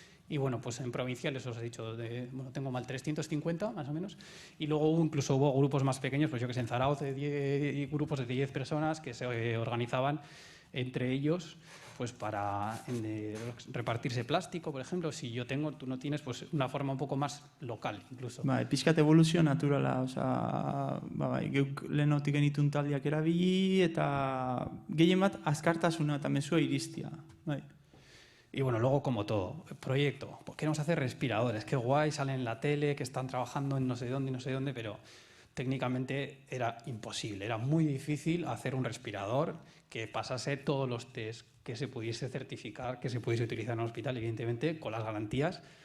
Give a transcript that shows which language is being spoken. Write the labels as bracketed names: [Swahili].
[Spanish] Y bueno, pues en provinciales os he dicho, tengo mal 350 más o menos, y luego incluso hubo grupos más pequeños, pues yo que sé, en Zarauz, grupos de 10 personas que se organizaban entre ellos pues para repartirse plástico, por ejemplo. Si yo tengo, tú no tienes, pues una forma un poco más local incluso. [Basque] Pixkat evoluzio naturala, geuk lehenotik genitun taldeak erabili eta gehien bat azkartasuna eta mezua iristia. [Spanish] Y bueno, luego como todo, proyecto, pues queremos hacer respiradores, qué guay, salen en la tele, que están trabajando en no sé dónde, pero técnicamente era imposible, era muy difícil hacer un respirador que pasase todos los test, que se pudiese certificar, que se pudiese utilizar en un hospital, evidentemente, con las garantías.